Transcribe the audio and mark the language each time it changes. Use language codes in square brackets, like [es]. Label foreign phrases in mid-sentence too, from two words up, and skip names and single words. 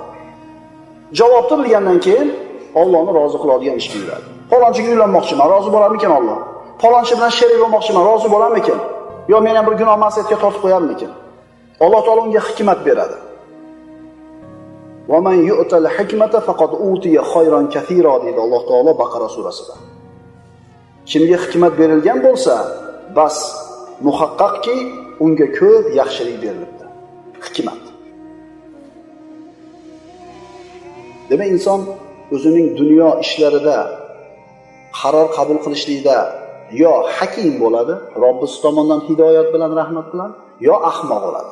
[uz] Javobni bilgandan keyin Allohni rozi qiladigan ishga yuradi. Falonchiga uylanmoqchiman, rozi bo'larmikin Alloh? Falonchi bilan sherik bo'lmoqchiman, rozi bo'larmikin? Yo men ham bir gunoh ma'siyatga tortib qo'yarmikin? Alloh taolo unga hikmat beradi. [ar] ومن يؤت الحكمة فقد أوتي خيرا كثيرا [uz] deydi Alloh taolo Baqara surasida. Kimga hikmat berilgan bo'lsa, bas muhaqqaqki unga ko'p yaxshilik berilibdi. Hikmat. Demak, inson o'zining dunyo ishlarida qaror qabul qilishlikda yo hakim bo'ladi, Robbisi tomonidan hidoyat bilan, rahmat bilan, yo ahmoq bo'ladi.